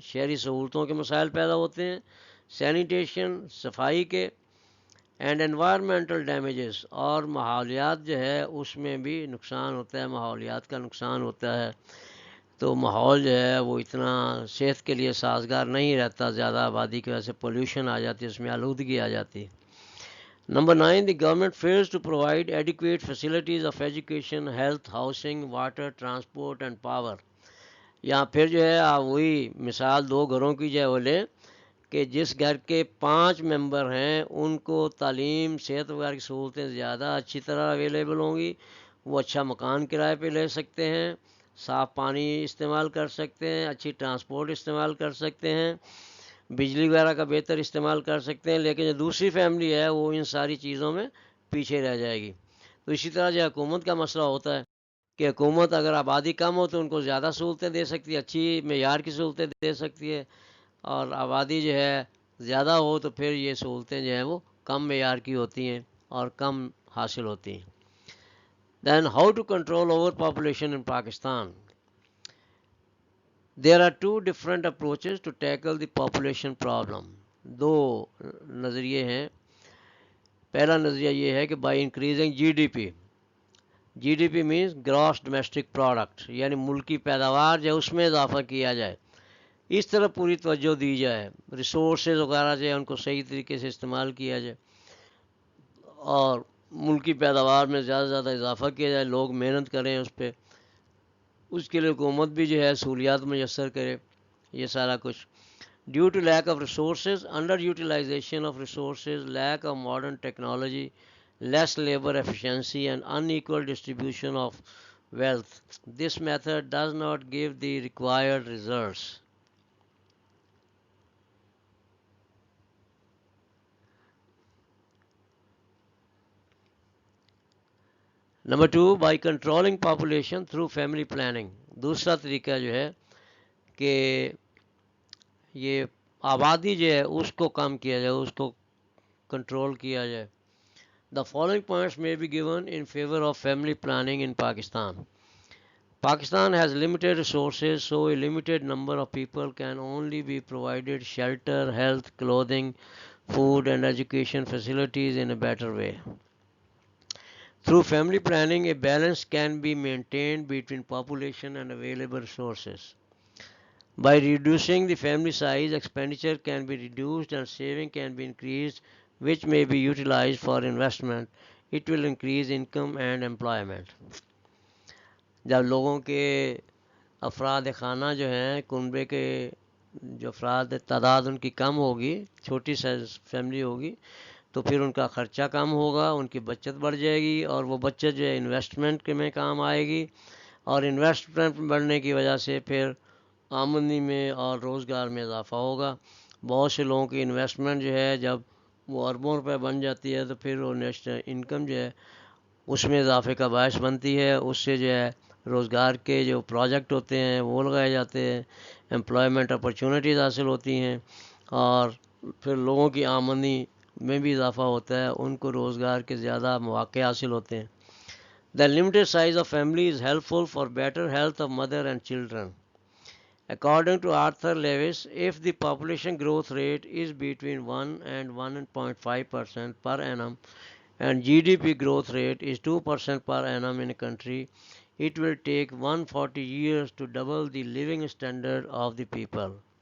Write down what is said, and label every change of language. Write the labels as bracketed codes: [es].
[ur] شہری سہولتوں کے مسائل پیدا ہوتے ہیں، سینیٹیشن صفائی کے، [en] and environmental damages, [ur] اور ماحولیات جو ہے اس میں بھی نقصان ہوتا ہے، ماحولیات کا نقصان ہوتا ہے. تو ماحول جو ہے وہ اتنا صحت کے لیے سازگار نہیں رہتا، زیادہ آبادی کی وجہ سے پولیوشن آ جاتی ہے، اس میں آلودگی آ جاتی ہے. [en] Number 9, the government fails to provide adequate facilities of education, health, housing, water, transport and power. [ur] یہاں پھر جو ہے آپ وہی مثال 2 گھروں کی جو ہے وہ لیں کہ جس گھر کے 5 ممبر ہیں ان کو تعلیم، صحت وغیرہ کی سہولتیں زیادہ اچھی طرح اویلیبل ہوں گی، وہ اچھا مکان کرائے پہ لے سکتے ہیں، صاف پانی استعمال کر سکتے ہیں، اچھی ٹرانسپورٹ استعمال کر سکتے ہیں، بجلی وغیرہ کا بہتر استعمال کر سکتے ہیں. لیکن جو دوسری فیملی ہے وہ ان ساری چیزوں میں پیچھے رہ جائے گی. تو اسی طرح جو حکومت کا مسئلہ ہوتا ہے کہ حکومت اگر آبادی کم ہو تو ان کو زیادہ سہولتیں دے سکتی ہے، اچھی معیار کی سہولتیں دے سکتی ہے، اور آبادی جو ہے زیادہ ہو تو پھر یہ سہولتیں جو ہیں وہ کم معیار کی ہوتی ہیں اور کم حاصل ہوتی ہیں. [en] Then how to control over population in Pakistan. There are 2 different approaches to tackle the population problem. [ur] 2 نظریے ہیں. پہلا نظریہ یہ ہے کہ [en] by increasing G D P means gross domestic product, [ur] یعنی ملکی پیداوار جو ہے اس میں اضافہ کیا جائے، اس طرح پوری توجہ دی جائے، ریسورسز وغیرہ جو ہے ان کو صحیح طریقے سے استعمال کیا جائے اور ملکی پیداوار میں زیادہ سے زیادہ اضافہ کیا جائے، لوگ محنت کریں اس پہ، اس کے لیے حکومت بھی جو ہے سہولیات میسر کرے. یہ سارا کچھ [en] Due to lack of resources, under utilisation of resources, lack of modern technology, less labour efficiency and in equal distribution of wealth. This method does not give the required results. Number 2, by controlling population through family planning. [ur] دوسرا طریقہ جو ہے کہ یہ آبادی جو ہے اس کو کم کیا جائے، اس کو کنٹرول کیا جائے. [en] The following points may be given in favor of family planning in Pakistan. Pakistan has limited resources, so a limited number of people can only be provided shelter, health, clothing, food and education facilities in a better way. Through family planning, a balance can be maintained between population and available resources. By reducing the family size, expenditure can be reduced and saving can be increased, which may be utilized for investment. It will increase income and employment. [ur] جب لوگوں کے افراد خانہ جو ہیں کنبے کے جو افراد تعداد ان کی کم ہوگی، چھوٹی سائز فیملی ہوگی، تو پھر ان کا خرچہ کم ہوگا، ان کی بچت بڑھ جائے گی، اور وہ بچت جو ہے انویسٹمنٹ میں کام آئے گی، اور انویسٹمنٹ بڑھنے کی وجہ سے پھر آمدنی میں اور روزگار میں اضافہ ہوگا. بہت سے لوگوں کی انویسٹمنٹ جو ہے جب وہ اربوں روپے بن جاتی ہے تو پھر وہ نیشنل انکم جو ہے اس میں اضافے کا باعث بنتی ہے. اس سے جو ہے روزگار کے جو پروجیکٹ ہوتے ہیں وہ لگائے جاتے ہیں، امپلائمنٹ اپرچونیٹیز حاصل ہوتی ہیں، اور پھر لوگوں کی آمدنی میں بھی اضافہ ہوتا ہے، ان کو روزگار کے زیادہ مواقع حاصل ہوتے ہیں. [en] The limited size of family is helpful for better health of mother and children. According to Arthur Lewis, if the population growth rate is between 1 and 1.5% per annum and GDP growth rate is 2% per annum in a country, it will take 140 years to double the living standard of the people.